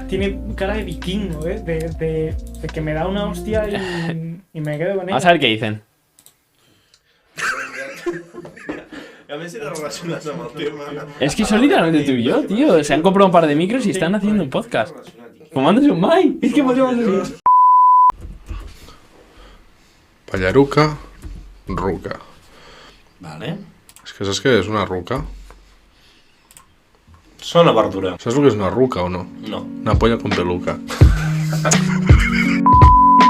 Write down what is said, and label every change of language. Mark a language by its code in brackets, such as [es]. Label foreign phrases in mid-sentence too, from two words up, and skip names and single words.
[es] Tiene cara de vikingo, ¿eh? De que me da una hostia y me quedo con ella. Vamos a ver qué dicen. [ca] A més era relacionat amb el tema. [es] Es que son literalmente tú y yo, tío. Se han comprado un par de micros y están haciendo un podcast. Fumándose un mai. Es que podríamos decir. [ca] Pallaruca, ruca. [es] Vale. [ca] És que saps què és una ruca? Sona verdura. Saps el que és una ruca o no? No. [es] Una polla con peluca.